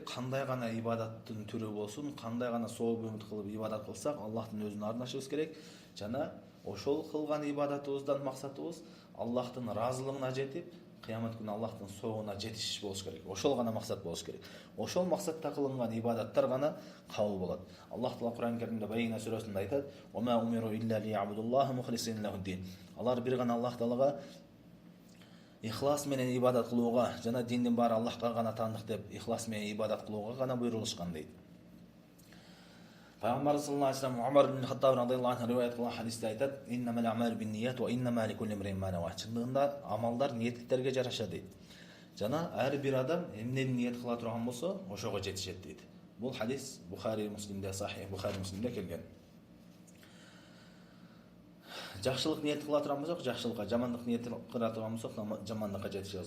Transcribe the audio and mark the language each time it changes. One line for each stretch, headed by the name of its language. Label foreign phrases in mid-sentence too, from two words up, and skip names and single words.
Kyrgyz: Кандай гана ибадаттын түрү болсун, кандай гана сооп үмүт кылып ибадат кылсак, Аллахтын өзүнө арнашыбыз керек. Жана ошол кылган ибадатыбыздан максатыбыз Аллахтын ыраазылыгына жетип, кыямат күнү Аллахтын соогуна жетиш болуш керек. Ошол гана максат болуш керек. Ошол максатта кылынган ибадаттар гана кабыл болот. Аллах Таала Куран Каримде Байина сүрөсүндө айтат:
Arabic: "وما أمروا إلا ليعبدوا الله مخلصين له الدين."
Kyrgyz: Алар бир гана Аллах Таалага ихлас менен ибадат кылууга жана диндин баары Аллахка гана таандык деп ихлас менен ибадат кылууга гана буйрулушкан дейт. Пайгамбар
Arabic: صلى الله عليه وسلم
Kyrgyz: Умар ибн Хаттаб
Arabic: رضي الله عنه
Kyrgyz: риваят кылган хадисте айтат:
Arabic: "إنما الأعمال بالنية وإنما لكل امرئ ما نوى."
Kyrgyz: Чындыгында амалдар ниеттиктерге жараша дейт. Жана ар бир адам эмнени ниет кыла турган болсо, ошого жетишет дейт. Бул хадис Бухари Муслимде, Сахих Бухари Муслимде келген. Жакшылык ниет кыла турган болсок, жакшылыкка, жамандык ниет кыла турган болсок, жамандыкка жетишебиз.